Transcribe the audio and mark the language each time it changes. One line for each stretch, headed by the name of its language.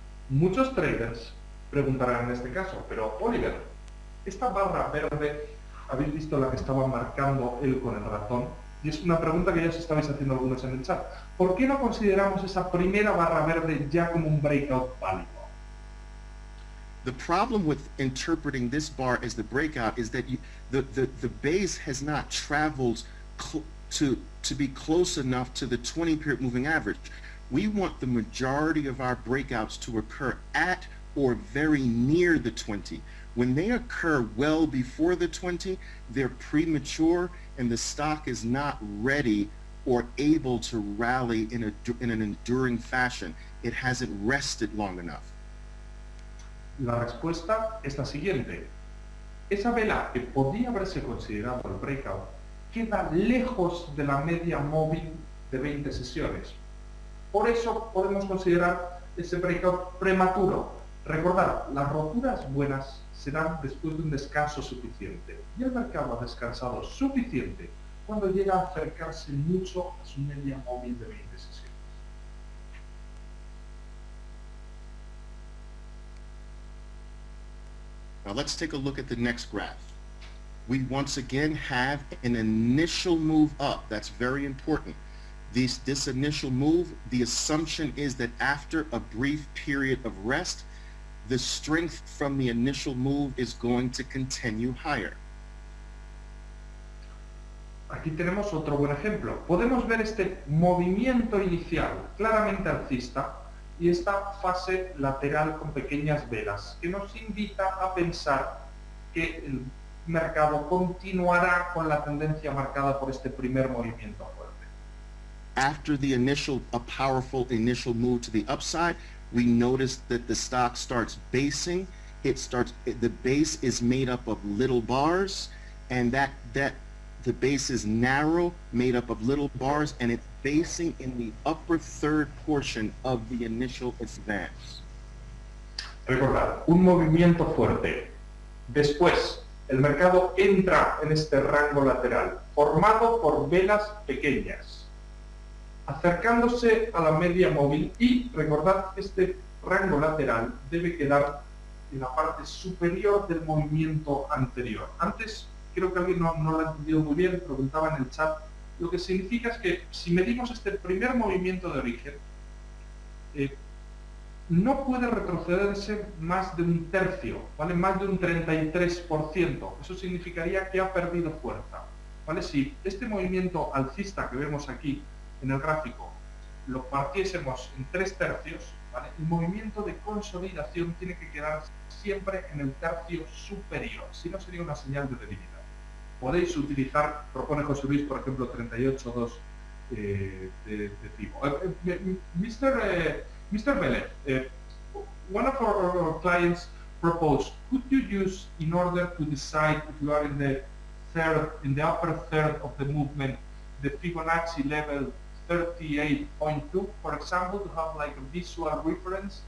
Spanish: Muchos traders preguntarán en este caso, pero Oliver, esta barra verde, ¿habéis visto la que estaba marcando él con el ratón? Y es una pregunta que ya os estabais haciendo algunos en el chat. ¿Por qué no consideramos esa primera barra verde ya como un breakout válido?
English: The problem with interpreting this bar as the breakout is that the base has not traveled to be close enough to the 20-period moving average. We want the majority of our breakouts to occur at or very near the 20. When they occur well before the 20, they're premature and the stock is not ready or able to rally in an enduring fashion. It hasn't rested long enough.
Spanish: La respuesta es la siguiente. Esa vela que podía haberse considerado el breakout queda lejos de la media móvil de 20 sesiones. Por eso podemos considerar ese breakout prematuro. Recordad, las roturas buenas se dan después de un descanso suficiente y el mercado ha descansado suficiente cuando llega a acercarse mucho a su media móvil de 20 sesiones.
English: Now let's take a look at the next graph. We once again have an initial move up. That's very important. This initial move, the assumption is that after a brief period of rest, the strength from the initial move is going to continue higher.
Spanish: Aquí tenemos otro buen ejemplo. Podemos ver este movimiento inicial claramente alcista y esta fase lateral con pequeñas velas que nos invita a pensar que el mercado continuará con la tendencia marcada por este primer movimiento fuerte.
English: After a powerful initial move to the upside, we notice that the stock starts basing. The base is made up of little bars, and the base is narrow, made up of little bars, and it's basing in the upper third portion of the initial advance.
Spanish: Recordad, un movimiento fuerte. Después, el mercado entra en este rango lateral, formado por velas pequeñas, acercándose a la media móvil y, recordad, este rango lateral debe quedar en la parte superior del movimiento anterior. Antes, creo que alguien no lo ha entendido muy bien, preguntaba en el chat, lo que significa es que si medimos este primer movimiento de origen, no puede retrocederse más de un tercio, ¿vale? Más de un 33%. Eso significaría que ha perdido fuerza, ¿vale? Si este movimiento alcista que vemos aquí en el gráfico lo partiésemos en 3 tercios, ¿vale? El movimiento de consolidación tiene que quedar siempre en el tercio superior, si no sería una señal de debilidad. Podéis utilizar, propone José Luis, por ejemplo, 38.2 de FIBO.
English: Mr. Vélez, one of our clients proposed, could you use, in order to decide if you are in the upper third of the movement, the Fibonacci level 38.2, for example, to have like a visual reference?